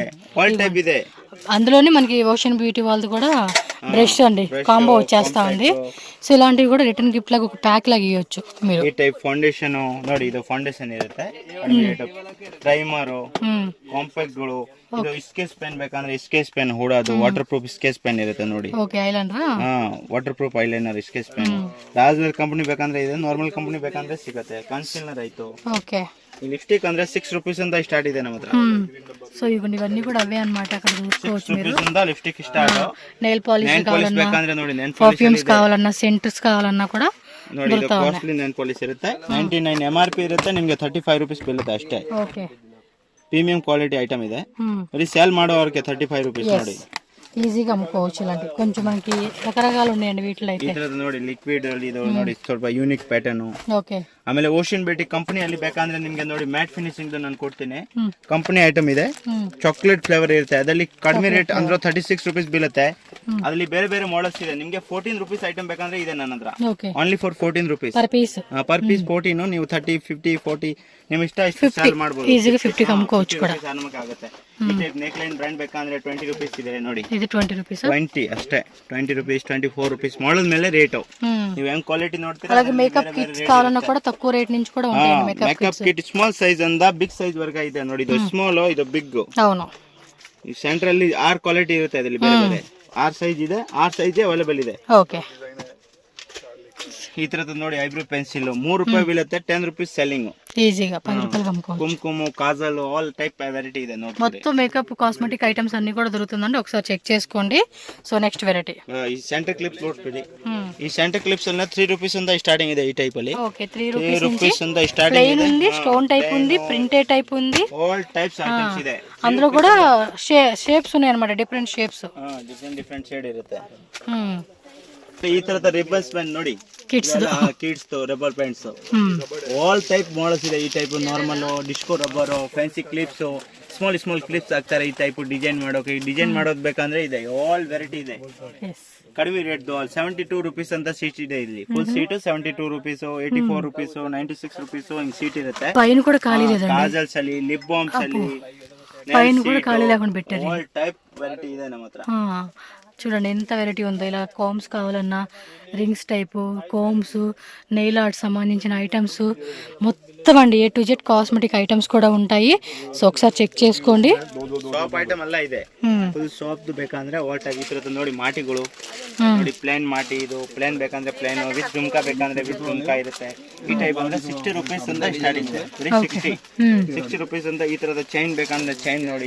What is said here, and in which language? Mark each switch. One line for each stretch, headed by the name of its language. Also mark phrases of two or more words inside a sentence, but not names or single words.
English: all type
Kannada: ಇದೆ.
Telugu: అందులోనే మనకి ఓషన్ బ్యూటీ వాళ్ళది కూడా బ్రష్ అండి కాంబో వచ్చేస్తా ఉంది. సో ఇలాంటివి కూడా
English: return gift
Telugu: లాగా ఒక ప్యాక్ లాగా ఇవ్వచ్చు మీరు.
Kannada: ಈ
English: type foundation
Kannada: ನೋಡಿ, ಇದು ಫೌಂಡೇಶನ್ ಇರುತ್ತೆ,
English: primer, compact
Kannada: ಗಳು. ಇದು
English: sketch pen
Kannada: ಬೇಕಂದ್ರೆ
English: sketch pen
Kannada: ಹೂಡೋದು,
English: water proof sketch pen
Kannada: ಇರುತ್ತೆ ನೋಡಿ.
English: okay, eyeliner. water proof eyeliner sketch pen.
Kannada: ರಾಜ್ನರ್ ಕಂಪನಿ ಬೇಕಂದ್ರೆ ಇದೆ,
English: normal company
Kannada: ಬೇಕಂದ್ರೆ ಸಿಗುತ್ತೆ. ಕನ್ಸಿಲರ್ ಆಯ್ತು. ಓಕೆ, ಈ ಲಿಪ್ಸ್ಟಿಕ್ ಅಂದ್ರೆ 6 ರೂಪೀಸ್ ಅಂತ ಸ್ಟಾರ್ಟ್ ಇದೆ ನಮ್ಮ ಹತ್ರ.
Telugu: సో ఇవన్నీ కూడా అవే అన్నమాట. అక్కడ చూసుకోవచ్చు మీరు.
English: 6 rupees lipstick start. nail polish
Telugu: కావాలన్నా,
Kannada: ಬೇಕಂದ್ರೆ ನೋಡಿ, ನೆಲ್
Telugu: పర్ఫ్యూమ్స్ కావాలన్నా, సెంట్స్ కావాలన్నా కూడ
Kannada: ನೋಡಿ. ಇದು
English: costly nail polish
Kannada: ಇರುತ್ತೆ. 99 MRP ಇರುತ್ತೆ, ನಿಮಗೆ 35 ರೂಪೀಸ್ ಬೀಳುತ್ತೆ ಅಷ್ಟೇ. ಓಕೆ,
English: premium quality item
Kannada: ಇದೆ. ಬರೀ ಸೇಲ್ ಮಾಡೋರಿಗೆ 35 ರೂಪೀಸ್ ನೋಡಿ.
Telugu: ఈజీగా అమ్ముకోవచ్చు. ఇలాంటి కొంచెం మనకి రకరకాలు ఉన్నాయండి వీటిలో అయితే.
Kannada: ಇದ್ರದ್ದು ನೋಡಿ ಲಿಕ್ವಿಡ್ ಅಲ್ಲಿ ಇದು ನೋಡಿ ಸ್ವಲ್ಪ
English: unique pattern.
Kannada: ಓಕೆ, ಆಮೇಲೆ ಓಷನ್ ಬ್ಯೂಟಿ ಕಂಪನಿಯಲ್ಲಿ ಬೇಕಂದ್ರೆ ನಿಮ್ಗೆ ನೋಡಿ
English: matte finishing
Kannada: ನಾನು ಕೊಡ್ತೀನಿ.
English: company item
Kannada: ಇದೆ,
English: chocolate flavour
Kannada: ಇರುತ್ತೆ. ಅದರಲ್ಲಿ ಕಡಿಮೆ ರೇಟ್ ಅಂದ್ರೆ 36 ರೂಪೀಸ್ ಬೀಳುತ್ತೆ. ಅದರಲ್ಲಿ ಬೇರೆ ಬೇರೆ ಮಾಡಲ್ಸ್ ಇದೆ. ನಿಮ್ಗೆ
English: 14 rupees item
Kannada: ಬೇಕಂದ್ರೆ ಇದೆ ನನ್ನ ಹತ್ರ. ಓಕೆ,
English: only for 14 rupees per piece. per piece 14.
Kannada: ನೀವು 30, 50, 40 ನಿಮ್ ಇಷ್ಟ ಇಷ್ಟು ಸೇಲ್ ಮಾಡಬಹುದು.
Telugu: ఈజీగా 50 అమ్ముకోవచ్చు కూడా.
Kannada: ಆಗುತ್ತೆ. ಈ
English: type neck line brand
Kannada: ಬೇಕಂದ್ರೆ 20 ರೂಪೀಸ್ ಇದೆ ನೋಡಿ.
Telugu: ఇది 20 రూపీస్.
Kannada: 20 ಅಷ್ಟೇ. 20 ರೂಪೀಸ್, 24 ರೂಪೀಸ್ ಮಾಡಲ್ ಮೇಲೆ ರೇಟ್. ನೀವು ಹೆಂಗ್ ಕ್ವಾಲಿಟಿ ನೋಡ್ತೀರಾ.
Telugu: అలాగే
English: makeup kits
Telugu: కావాలన్నా కూడా తక్కువ రేట్ నుంచి కూడా ఉంటాయి
English: makeup kit. small size
Kannada: ಅಂದ
English: big size
Kannada: ವರ್ಗ ಇದೆ ನೋಡಿ. ಇದು ಸ್ಮಾಲ್, ಇದು ಬಿಗ್.
Telugu: అవును,
Kannada: ಈ ಸೆಂಟರ್ ಅಲ್ಲಿ 6 ಕ್ವಾಲಿಟಿ ಇರುತ್ತೆ. ಅದರಲ್ಲಿ ಬೇರೆ ಬೇರೆ 6 ಸೈಜ್ ಇದೆ. 6
English: size available
Kannada: ಇದೆ. ಓಕೆ, ಈ ತರದ್ದು ನೋಡಿ
English: eyebrow pencil
Kannada: 3 ರೂಪಾಯಿ ಬೀಳುತ್ತೆ.
English: 10 rupees selling.
Telugu: ఈజీగా 10 రూపాయలు అమ్ముకోవచ్చు.
Kannada: ಕುಂಕುಮ, ಕಾಜಲ್,
English: all type variety
Kannada: ಇದೆ ನೋಡಿ.
Telugu: మొత్తం
English: makeup cosmetic items
Telugu: అన్ని కూడా దొరుకుతుందండి. ఒకసారి చెక్ చేసుకోండి.
English: so next variety
Kannada: ಈ
English: center clips
Kannada: ನೋಡ್ತೀವಿ. ಈ
English: center clips
Kannada: ಎಲ್ಲ 3 ರೂಪೀಸ್ ಇಂದ ಸ್ಟಾರ್ಟಿಂಗ್ ಇದೆ. ಈ ಟೈಪ್ ಅಲ್ಲಿ
Telugu: ఓకే, 3
Kannada: ರೂಪೀಸ್
Telugu: రూపీస్
Kannada: ಇಂದ ಸ್ಟಾರ್ಟಿಂಗ್
Telugu: ప్లెయిన్ ఉంది,
English: stone type
Telugu: ఉంది,
English: printed type
Telugu: ఉంది.
English: all types items
Kannada: ಇದೆ.
Telugu: అందులో కూడా షేప్స్ ఉన్నాయి అన్నమాట,
English: different shapes. different shade
Kannada: ಇರುತ್ತೆ. ಈ ತರದ
English: ribbons pen
Kannada: ನೋಡಿ, ಕಿಡ್ಸ್
English: kids rubber pens all type models
Kannada: ಇದೆ. ಈ
English: type normal, disco rubber, fancy clips, small clips
Kannada: ಹಾಕ್ತಾರೆ. ಈ
English: type design
Kannada: ಮಾಡೋಕೆ. ಡಿಸೈನ್ ಮಾಡೋದು ಬೇಕಂದ್ರೆ ಇದೆ.
English: all variety
Kannada: ಇದೆ. ಕಡಿಮೆ ರೇಟ್ 72 ರೂಪೀಸ್ ಅಂತ ಸೀಟ್ ಇದೆ. ಇಲ್ಲಿ
English: full sheet
Kannada: 72 ರೂಪೀಸ್, 84 ರೂಪೀಸ್, 96 ರೂಪೀಸ್ ಹಿಂಗ್ ಸೀಟ್ ಇರುತ್ತೆ.
Telugu: పైన కూడా ఖాళీ లేదండి.
Kannada: ಕಾಜಲ್ಸ್ ಅಲ್ಲಿ,
English: lip balms
Kannada: ಅಲ್ಲಿ,
Telugu: పైన కూడా ఖాళీ లేకుండా పెట్టారు.
English: all type variety
Kannada: ಇದೆ ನಮ್ಮ ಹತ್ರ.
Telugu: చూడండి ఎంత వెరైటీ ఉందో. ఇలా కోమ్స్ కావాలన్నా,
English: rings type combs, nail art
Telugu: సంబంధించిన ఐటమ్స్ మొత్తం అండి.
English: A to Z cosmetic items
Telugu: కూడా ఉంటాయి. సో ఒకసారి చెక్ చేసుకోండి.
English: shop item
Kannada: ಎಲ್ಲ ಇದೆ.
English: full shop
Kannada: ಬೇಕಂದ್ರೆ
English: all type.
Kannada: ಈ ತರದ್ದು ನೋಡಿ ಮಾಟಿಗಳು ನೋಡಿ, ಪ್ಲೇನ್ ಮಾಟಿ. ಇದು ಪ್ಲೇನ್ ಬೇಕಂದ್ರೆ ಪ್ಲೇನ್,
English: with jhumka
Kannada: ಬೇಕಂದ್ರೆ
English: with jhumka
Kannada: ಇರುತ್ತೆ. ಈ ಟೈಪ್ ಅಂದ್ರೆ 60 ರೂಪೀಸ್ ಅಂತ ಸ್ಟಾರ್ಟಿಂಗ್. 60 ರೂಪೀಸ್ ಅಂತ. ಈ ತರದ ಚೈನ್ ಬೇಕಂದ್ರೆ ಚೈನ್ ನೋಡಿ.